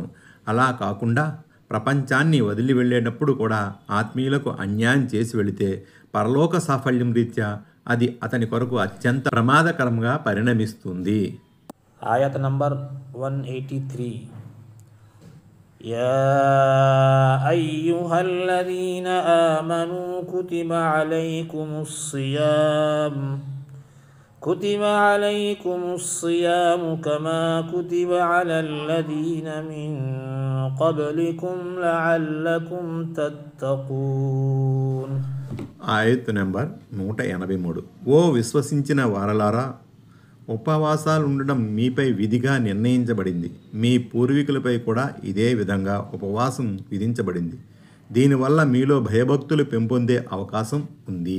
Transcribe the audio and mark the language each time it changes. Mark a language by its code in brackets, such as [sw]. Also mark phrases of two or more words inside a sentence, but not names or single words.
[te] అలా కాకుండా ప్రపంచాన్ని వదిలి వెళ్ళేటప్పుడు కూడా ఆత్మీయులకు అన్యాయం చేసి వెళితే పరలోక సాఫల్యం రీత్యా అది అతని కొరకు అత్యంత ప్రమాదకరంగా పరిణమిస్తుంది. ఆయత్ నంబర్ 183. [ar] يا أيها الذين آمنوا كتب عليكم الصيام كما كتب على الذين من قبلكم لعلكم تتقون. [te] ఆయత్ నెంబర్ 183. ఓ విశ్వసించిన వారలారా, ఉపవాసాలు ఉండడం మీపై విధిగా నిర్ణయించబడింది. మీ పూర్వీకులపై కూడా ఇదే విధంగా ఉపవాసం విధించబడింది. దీనివల్ల మీలో భయభక్తులు పెంపొందే అవకాశం ఉంది.